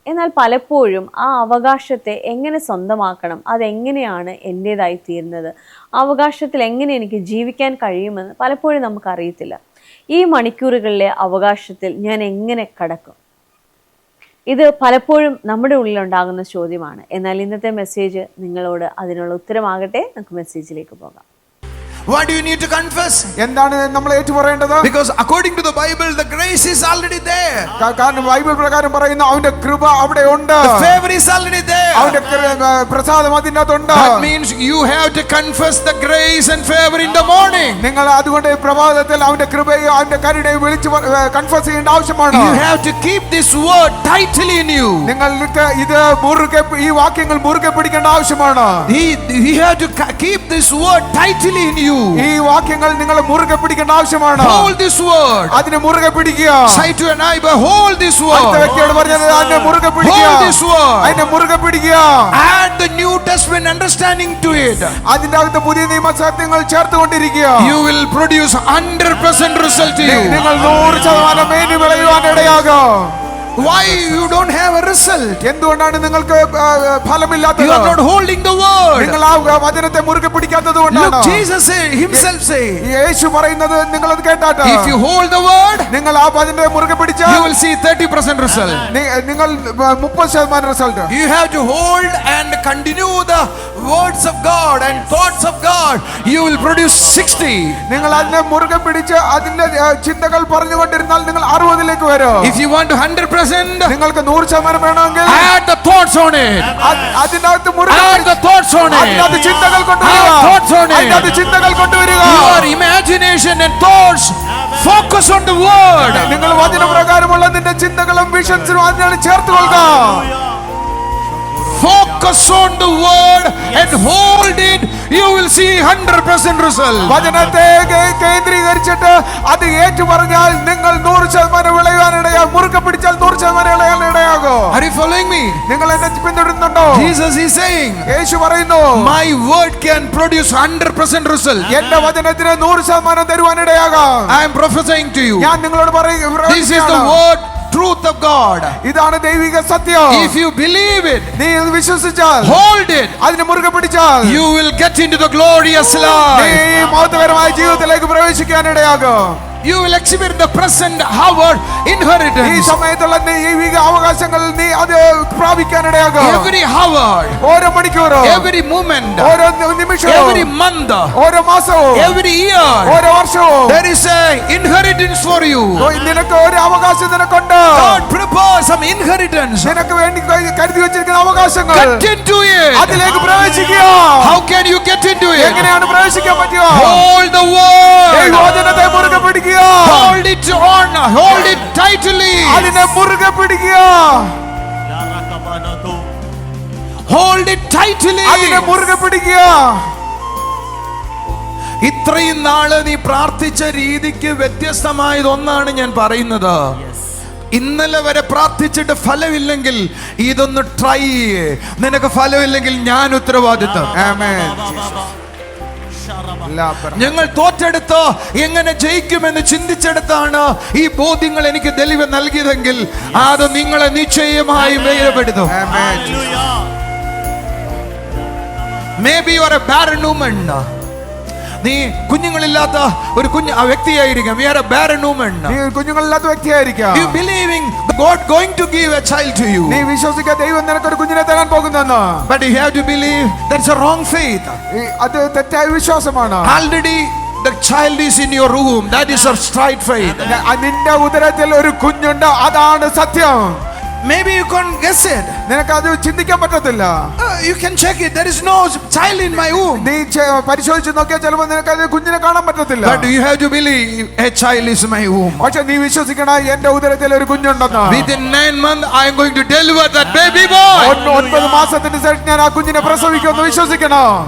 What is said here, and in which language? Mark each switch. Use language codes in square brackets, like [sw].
[ml] എന്നാൽ പലപ്പോഴും ആ അവകാശത്തെ എങ്ങനെ സ്വന്തമാക്കണം, അതെങ്ങനെയാണ് എൻ്റേതായി തീരുന്നത്, അവകാശത്തിൽ എങ്ങനെ എനിക്ക് ജീവിക്കാൻ കഴിയുമെന്ന് പലപ്പോഴും നമുക്കറിയത്തില്ല. ഈ മണിക്കൂറുകളിലെ അവകാശത്തിൽ ഞാൻ എങ്ങനെ കടക്കും? ഇത് പലപ്പോഴും നമ്മുടെ ഉള്ളിലുണ്ടാകുന്ന ചോദ്യമാണ്. എന്നാൽ ഇന്നത്തെ മെസ്സേജ് നിങ്ങളോട് അതിനുള്ള ഉത്തരമാകട്ടെ. നമുക്ക് മെസ്സേജിലേക്ക് പോകാം. [en] What do you need to confess? [ml] എന്താണ് നമ്മൾ ഏറ്റുപറയേണ്ടത്? [en] Because according to the Bible, the grace is already there. [ml] കാരണം ബൈബിൾ പ്രകാരം പറയുന്നു അവന്റെ കൃപ അവിടെ ഉണ്ട്. [en] The favor is already there. [ml] അവന്റെ പ്രസാദം അതിനകത്തുണ്ട്. [en] That means you have to confess the grace and favor in the morning. [ml] നിങ്ങൾ അതുകൊണ്ട് പ്രഭാതത്തിൽ അവന്റെ കൃപയും അവന്റെ കരുണയും വിളിച്ച് കൺഫസ് ചെയ്യേണ്ട ആവശ്യമാണ്. [en] You have to keep this word tightly in you. [ml] നിങ്ങൾക്ക് ഇത് മുറുകെ ഈ വാക്യങ്ങൾ മുറുകെ പിടിക്കേണ്ട ആവശ്യമാണ്. [en] You have to keep this word tightly in you. [ml] ഈ വാക്യങ്ങൾ നിങ്ങൾ മുറുകെ പിടിക്കേണ്ട ആവശ്യമാണ്. [en] Hold this word. [ml] അതിനെ മുറുകെ പിടിക്കുക. [en] Say to your neighbor, hold this word. [ml] അടുത്ത വ്യക്തിയോട് പറഞ്ഞത് അതിനെ മുറുകെ പിടിക്കുക. [en] Hold this word. [ml] അതിനെ മുറുകെ പിടിക്കുക. [en] Add the New Testament understanding to it. [ml] അതിന്റെ അകത്ത് പുതിയ നിയമ സത്യങ്ങൾ ചേർത്തുകൊണ്ടിരിക്കുക. [en] You will produce 100% result to you. [ml] നിങ്ങൾ 100% മേനി വിളയുവാൻ ഇടയാകും. [en] Why you don't have a result? [ml] എന്തുകൊണ്ടാണ് നിങ്ങൾക്ക് ഫലമില്ലാത്തത്? [en] You are not holding the word. [ml] നിങ്ങൾ ആ വചനത്തെ മുറുകെ പിടിക്കാത്തതുകൊണ്ടാണ്. [en] Look, Jesus himself say, [ml] യേശു പറയുന്നത് നിങ്ങൾ അത് കേട്ടാട്ടെ. [en] if you hold the word, [ml] നിങ്ങൾ ആ വചനത്തെ മുറുകെ പിടിച്ചാൽ [en] you will see 30% result. [ml] നിങ്ങൾ 30% result. [en] You have to hold and continue the words of God and thoughts of God. You will produce 60. [ml] നിങ്ങൾ അതിനെ മുറുകെ പിടിച്ച് അതിന്റെ ചിന്തകൾ പറഞ്ഞുകൊണ്ടിരുന്നാൽ നിങ്ങൾ 60ലേക്ക് വരും. [en] If you want to 100%, [ml] നിങ്ങൾക്ക് 100% വേണമെങ്കിൽ [en] add the thoughts on it. [ml] അതിനകത്ത് മുറുകെ [en] Add the thoughts on it. [ml] അതിനകത്ത് ചിന്തകൾ കൊണ്ടുവരിക. [en] Add thoughts on it. [ml] അതിനകത്ത് ചിന്തകൾ കൊണ്ടുവരിക. [en] Your imagination and thoughts focus on the word. [ml] നിങ്ങൾ വചനപ്രകാരമുള്ള നിന്റെ ചിന്തകളും വിഷൻസും അതിനാണ് ചേർത്തുകൊള്ളുക. [en] Focus on the word and hold it. You will see 100% result. [ml] വചനത്തെ കേന്ദ്രീകരിച്ചിട്ട് അത് ഏറ്റു പറഞ്ഞാൽ നിങ്ങൾ 100% വിളയാനിടയാകും. മുറുകെ പിടിച്ചാൽ 100% വിളയാനിടയാകും. [en] Are you following me? [ml] നിങ്ങൾ എന്നെ പിന്തുടരുന്നുണ്ടോ? [en] Jesus is saying, [ml] യേശു പറയുന്നു, [en] my word can produce 100% result. [ml] എന്റെ വചനത്തിന് 100% തരുവാനിടയാകാം. [en] I am prophesying to you. [ml] ഞാൻ നിങ്ങളോട് പറയുന്നു, [en] This is the word, truth of God. [ml] ഇതാണ് ദൈവിക സത്യം. [en] If you believe it, [ml] നീ ഇത് വിശ്വസിച്ചാൽ, [en] hold it, [ml] അതിനെ മുറുകെ പിടിച്ചാൽ, [en] you will get into the glorious life. [ml] നീ മഹത്വകരമായ ജീവിതത്തിലേക്ക് പ്രവേശിക്കാനിടയാകും. [en] You will experience the present hour inheritance. [ml] ഈ സമയത്തുള്ള ദൈവിക അവകാശങ്ങൾ നീ അത് പ്രാപിക്കാനിടയാകും. [en] Every hour, [ml] ഓരോ മണിക്കൂറും, [en] every moment, [ml] ഓരോ നിമിഷവും, [en] every month, [ml] ഓരോ മാസവും, [en] every year, [ml] ഓരോ വർഷവും [en] there is a inheritance for you. [ml] നിനക്ക് ഒരു അവകാശം നിനക്കുണ്ട്. [en] God prepares some inheritance. [ml] നിനക്ക് വേണ്ടി കരുതി വെച്ചിരിക്കുന്ന അവകാശങ്ങൾ. [en] Get into it. [ml] അതിലേക്ക് പ്രവേശിക്കുക. [en] How can you get into it? [ml] എങ്ങനെയാണ് പ്രവേശിക്കാൻ പറ്റുക? [en] Hold the word. [ml] ഈ വചനത്തെ മുറുകെ പിടിക്കുക. [en] Hold it on. Hold it tightly. [ml] അതിനെ മുറുകെ പിടിക്കുക. [en] Hold it tightly. [ml] അതിനെ മുറുകെ പിടിക്കുക. ഇത്രയും നാള് നീ പ്രാർത്ഥിച്ച രീതിക്ക് വ്യത്യസ്തമായതൊന്നാണ് ഞാൻ പറയുന്നത്. ഇന്നലെ വരെ പ്രാർത്ഥിച്ചിട്ട് ഫലമില്ലെങ്കിൽ ഇതൊന്ന് ട്രൈ ചെയ്യേ. നിനക്ക് ഫലമില്ലെങ്കിൽ ഞാൻ ഉത്തരവാദിത്വം. ആമേൻ. ഞങ്ങൾ തോറ്റെടുത്ത് എങ്ങനെ ജയിക്കുമെന്ന് ചിന്തിച്ചെടുത്താണ് ഈ ബോധ്യങ്ങൾ എനിക്ക് തെളിവ് നൽകിയതെങ്കിൽ അത് നിങ്ങളെ നിശ്ചയമായും വേദപ്പെടുത്തും. [en] Maybe you are a barren woman. [ml] നീ കുഞ്ഞുങ്ങളില്ലാത്ത ഒരു വ്യക്തിയായിരിക്കാം. [en] You are a barren woman. [ml] നീ കുഞ്ഞുങ്ങളില്ലാത്ത വ്യക്തിയായിരിക്കാം. [en] You believing God going to give a child to you. [ml] നീ വിശ്വസിക്കുക ദൈവം നിനക്ക് ഒരു കുഞ്ഞിനെ തരാൻ പോകുന്നെന്ന്. [en] But you have to believe that's a wrong faith. [ml] അത് തെറ്റായ വിശ്വാസമാണ്. [en] Already the child is in your room. That is a straight faith. [ml] നിന്റെ ഉദരത്തിൽ ഒരു കുഞ്ഞുണ്ട്, അതാണ് സത്യം. [en] Maybe you can't guess it. [ml] നിനക്ക് അത് ചിന്തിക്കാൻ പറ്റത്തില്ല. [en] You can check it. There is no child in my womb. [ml] നീ പരിശോധിച്ച് നോക്കിയാൽ ചിലപ്പോൾ നിനക്ക് അത് കുഞ്ഞിനെ കാണാൻ പറ്റത്തില്ല. [en] But you have to believe a child is my womb. [ml] പക്ഷെ നീ വിശ്വസിക്കണം എന്റെ ഉദരത്തിൽ ഒരു കുഞ്ഞുണ്ടെന്ന്. [en] Within 9 months I am going to deliver that baby boy. [ml] 9 മാസത്തിന് ശേഷം ഞാൻ ആ കുഞ്ഞിനെ പ്രസവിക്കുമെന്ന് വിശ്വസിക്കണം.